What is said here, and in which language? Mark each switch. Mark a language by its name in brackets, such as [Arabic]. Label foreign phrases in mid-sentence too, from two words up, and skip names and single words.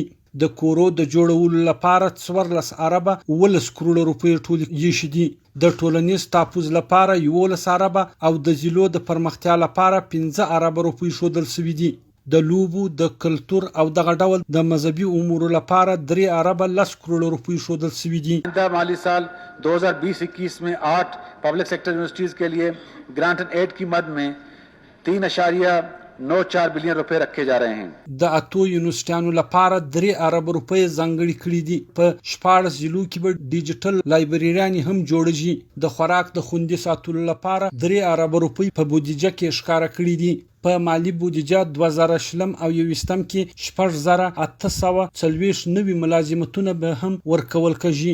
[Pashto] د کورو د جوړولو لپاره 14 اربه 19 کروړه روپۍ ټول یې شدي. د ټولنیز تحفظ لپاره 11 اربه او د ضلعو د پرمختیا لپاره 15 اربه روپۍ شودل شوي دي. د لوبو د کلتور او دغه ډول د مذهبي امور لپاره 3 اربه 10 کروړه روپۍ شودل شوي دي. [Urdu] مالی سال 2020-21 میں 8 [English] public sector universities [Urdu] کے لیے [English] grant and aid [Urdu] کی مد میں 3.94 بلین روپے رکھے جا رہے ہیں. [Pashto] د اتو یونیورسيټانو لپاره 3 اربه روپۍ ځانګړې کړې دي. په 14 ضلعو کې به ډیجیټل لایبرریانې هم جوړېږي. د خوراک د خوندي ساتلو لپاره 3 اربه روپۍ په بودیجه کې ښکاره کړې دي. په مالی بودیجه 2020 او 21 کې 6840 نوي ملازمتونه به هم ورکول کېږي.